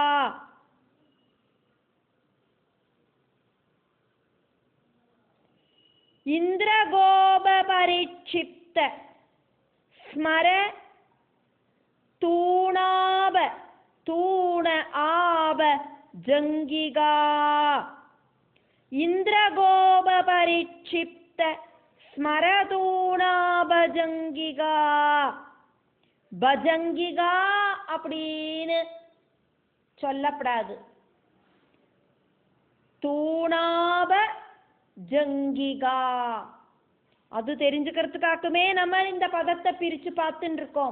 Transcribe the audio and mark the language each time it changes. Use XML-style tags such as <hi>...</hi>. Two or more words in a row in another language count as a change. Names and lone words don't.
<sa>इंद्रगोप परिक्षिप्त स्मर तूणाव तूण आव जंगिगा. इंद्रगोप परिक्षिप्त स्मर तूणाव जंगिगा.</sa> <ta>பஜங்கிகா அப்படின்னு சொல்லப்படாது.</ta> <sa>तूणाप जङ्गिका</sa> <ta>அது தெரிஞ்சுக்கிறதுக்காகவே நம்ம இந்த பதத்தை பிரிச்சு பார்த்துட்டு இருக்கோம்.</ta>